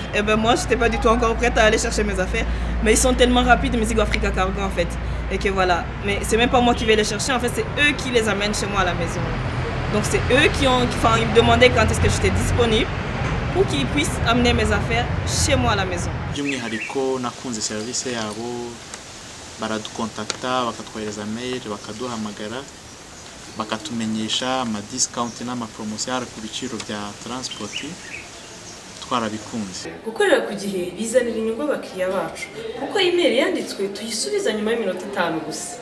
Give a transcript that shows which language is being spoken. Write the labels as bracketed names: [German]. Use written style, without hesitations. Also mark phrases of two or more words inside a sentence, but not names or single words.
[French] Et ben moi j'étais pas du tout encore prête à aller chercher mes affaires, mais ils sont tellement rapides, Mizigo Africa Cargo en fait. Et que voilà, mais c'est même pas moi qui vais les chercher, en fait c'est eux qui les amènent chez moi à la maison. Donc c'est eux qui me demandaient quand est-ce que j'étais disponible pour qu'ils puissent amener mes affaires chez moi à la maison. [Kinyarwanda] By'umwihariko nakunze service yabo, baradukontakta bakatwohereza mail bakaduhamagara bakatumenyesha ama discount n'ama promotion ku biciro bya transport twarabikunze. Gukorera ku gihe bizanira inyungu abakiriya bacu kuko email yanditswe tuyisubiza nyuma y'iminota 5 gusa.